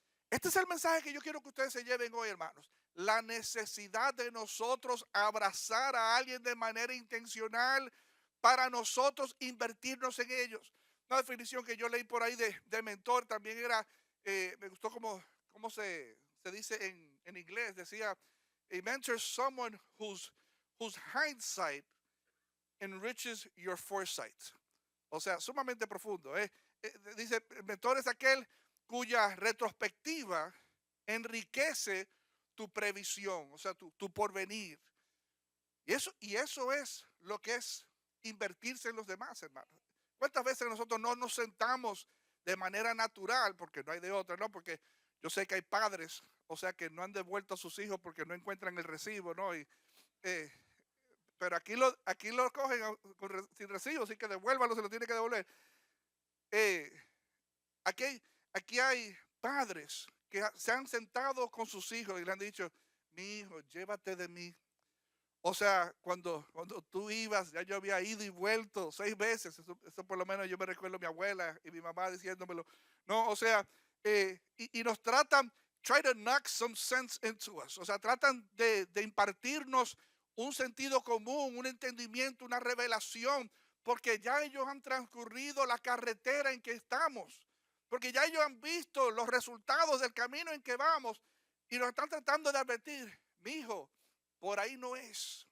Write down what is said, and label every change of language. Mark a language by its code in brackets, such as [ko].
[es] Este es el mensaje que yo quiero que ustedes se lleven hoy, hermanos. La necesidad de nosotros abrazar a alguien de manera intencional para nosotros invertirnos en ellos. Una definición que yo leí por ahí de mentor también era, me gustó cómo se dice en inglés. [en] Decía, a mentor is someone whose hindsight enriches your foresight. [es] O sea, sumamente profundo. Dice, el mentor es aquel cuya retrospectiva enriquece tu previsión, o sea, tu porvenir. Y eso es lo que es invertirse en los demás, hermanos. ¿Cuántas veces nosotros no nos sentamos de manera natural, porque no hay de otra, ¿no? Porque yo sé que hay padres, o sea, que no han devuelto a sus hijos porque no encuentran el recibo, ¿no? Eh, pero aquí lo cogen sin recibo, así que devuélvalo, se lo tiene que devolver. Eh, aquí, aquí hay padres que se han sentado con sus hijos y le han dicho, mi hijo, llévate de mí. O sea, cuando tú ibas, ya yo había ido y vuelto 6 veces. Eso por lo menos yo me recuerdo a mi abuela y mi mamá diciéndomelo. No, o sea, y nos tratan, [en] try to knock some sense into us. [es] O sea, tratan de impartirnos un sentido común, un entendimiento, una revelación, porque ya ellos han transcurrido la carretera en que estamos. Porque ya ellos han visto los resultados del camino en que vamos y nos están tratando de advertir, mi hijo, por ahí no es.